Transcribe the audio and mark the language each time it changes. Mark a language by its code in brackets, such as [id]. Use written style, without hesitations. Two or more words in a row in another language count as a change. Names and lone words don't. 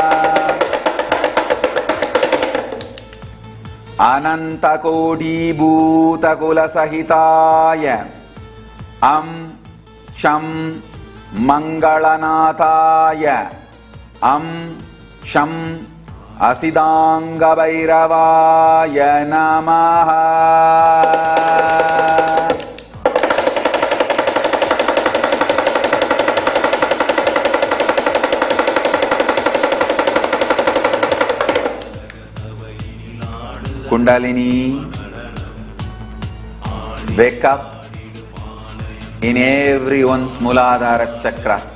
[sa] Ananta Kodi Bhuta Kula Sahitaya Am Sham Mangalanataya Am Sham Asidanga Bhairavaya Namaha. [en] Kundalini, wake up in everyone's [sa] Mooladhara chakra.